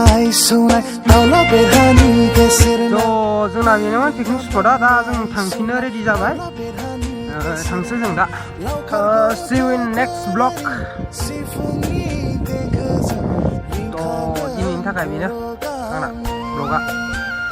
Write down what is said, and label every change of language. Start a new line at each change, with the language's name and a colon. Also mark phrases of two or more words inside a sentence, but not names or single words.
Bodo: जोंना बेनोमोन
English: picnic spot-a
Bodo: दा जों थांफिननो रेडि जाबाय थांसै जों दा
English: see you in next vlog
Bodo: दिनैनि थाखाय बेनो आंना vlogआ